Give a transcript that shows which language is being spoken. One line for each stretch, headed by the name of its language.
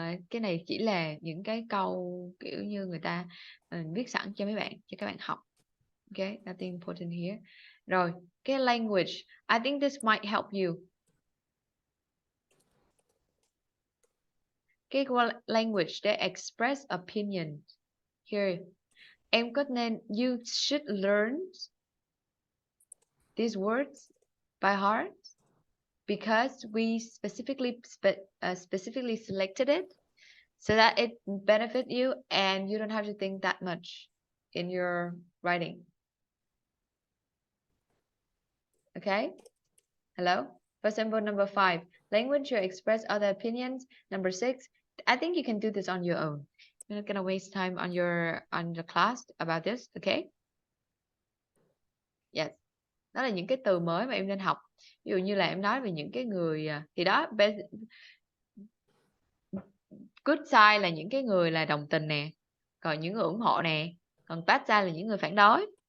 Vietnamese: Cái này chỉ là những cái câu kiểu như người ta viết sẵn cho mấy bạn, cho các bạn học.
English: Okay, nothing important here.
Vietnamese: Rồi, cái
English: language. I think this might help you.
Vietnamese: Cái language để express opinion.
English: Here,
Vietnamese: em có nên,
English: you should learn these words by heart because we specifically selected it so that it benefit you and you don't have to think that much in your writing. Okay? Hello? For example, number 5, language to express other opinions. Number 6, I think you can do this on your own. You're not gonna waste time on the class about this, okay? Yes.
Vietnamese: Đó là những cái từ mới mà em nên học. Ví dụ như là em nói về những cái người thì đó, good side là những cái người là đồng tình nè, còn những người ủng hộ nè, còn bad side là những người phản đối.